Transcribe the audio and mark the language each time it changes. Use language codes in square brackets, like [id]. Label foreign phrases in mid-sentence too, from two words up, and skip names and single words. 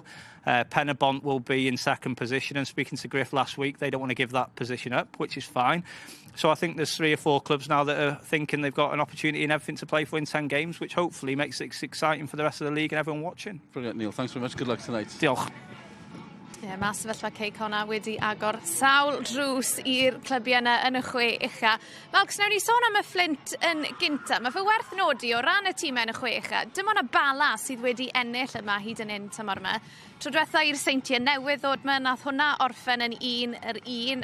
[en] Penabont will be in second position, and speaking to Griff last week, they don't want to give that position up, which is fine. So I think there's 3 or 4 clubs now that are thinking they've got an opportunity and everything to play for in 10 games, which hopefully makes it exciting for the rest of the league and everyone watching. Brilliant, Neil. Thanks very much. Good luck tonight. [cy] Diolch. Ie, mae sefyllfa Cey Conah wedi agor sawl drws i'r clybiau yna yn y 6 ucha. Malcs, nawn ni sôn am y Flint yn gynta. Mae fe werth nodi o ran y tîmau yn y 6 ucha. Dim ond y Bala sydd wedi ennill yma hyd yn un tymor yma. Tro diwetha i'r Seintiau newydd ddod yma, nath hwnna orffen yn 1-1.